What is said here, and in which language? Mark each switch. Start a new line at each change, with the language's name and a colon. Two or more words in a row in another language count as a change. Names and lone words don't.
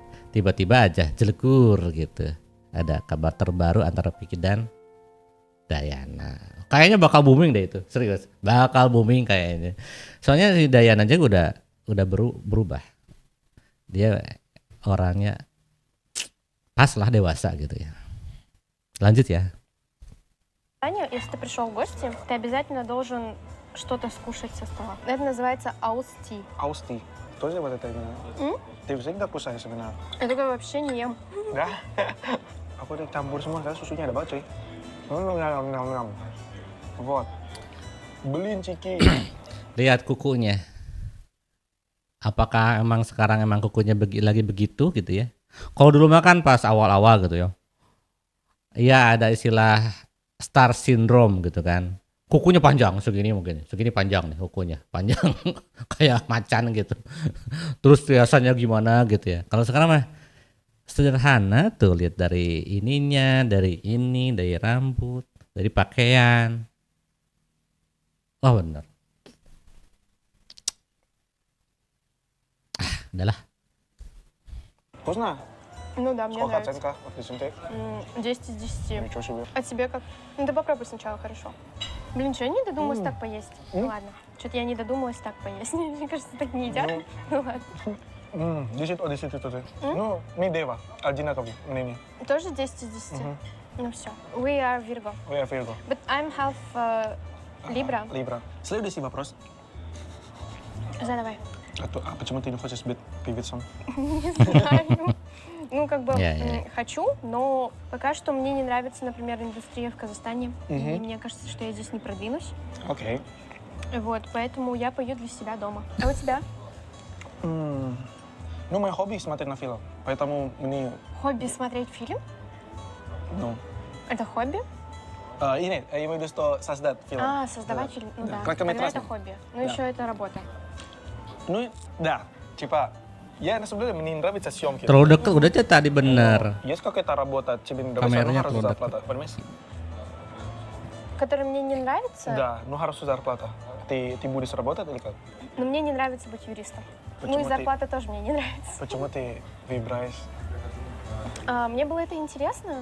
Indonesian: Tiba-tiba aja jelekur gitu. Ada kabar terbaru antara Piki dan Dayana. Kayaknya bakal booming deh itu, serius. Bakal booming kayaknya. Soalnya si Dayana aja udah berubah. Dia orangnya pas lah, dewasa gitu ya. Lanjut ya.
Russian: Таня, если ты пришел в гости, ты обязательно должен что-то скушать со стола. Это называется аусти. Austi. Тоже вот это именно. Ты всегда кусаешь sebenarnya? Я такое вообще не ем.
Indonesian: Enggak. Aku udah campur semua, karena susunya ada banget cuy. Nyam.
Russian: Вот. Блинчики.
Indonesian: Lihat kukunya. Apakah emang sekarang kukunya lagi begitu gitu ya? Kalau dulu mah kan pas awal-awal gitu ya. Iya, ada istilah
English: star syndrome
Indonesian: gitu kan. Kukunya panjang segini panjang nih kukunya. Panjang kayak macan gitu. Terus biasanya gimana gitu ya. Kalau sekarang mah Sederhana tuh, lihat dari ininya, dari ini, dari rambut, dari pakaian. Oh bener. Udahlah.
Russian: Вкусно? Ну да, мне Сколько нравится. оценка от 10? 10 из 10. Ничего себе. А тебе как? Ну ты попробуй сначала, хорошо. Блин, что я не додумалась так поесть? Ну ладно. Что-то я не додумалась так поесть. Мне кажется, так не едят. Ну ладно. 10 от 10 тоже. Ну, мы дева. Одинаковый мнение. Тоже 10 из 10? Ну все.
English: We are Virgo. We are Virgo. But I'm half Libra. Libra.
Russian: Следующий вопрос. Задавай. А почему ты не хочешь быть певицем? Не знаю. Ну, как бы Я. хочу, но пока что мне не нравится, например, индустрия в Казахстане. И мне кажется, что я здесь не продвинусь. Окей. Вот, поэтому я пою для себя дома. А у тебя? Ну, мое хобби смотреть на фильм. Поэтому мне, Хобби смотреть фильм? ну... Это хобби? Нет, я имею в виду, что создать фильм. А, создавать фильм. Ну да. Тогда Короткометражный. это хобби. Ну Да. еще это работа. Ну, да. Типа, я на самом деле, мне нравятся съемки.
Indonesian: Terlalu deket udah Cek, tadi bener.
Russian: Есть какая-то работа, тебе не нравится,
Indonesian: Камерanya
Russian: ну хорошо
Indonesian: terlalu
Russian: зарплата, понимаешь? Который мне не нравится, Да, ну хорошо зарплата. Ты будешь работать или как? но мне не нравится быть юристом. Ну Почему и ты- зарплата тоже мне не нравится. Почему ты выбираешь? Мне было это интересно.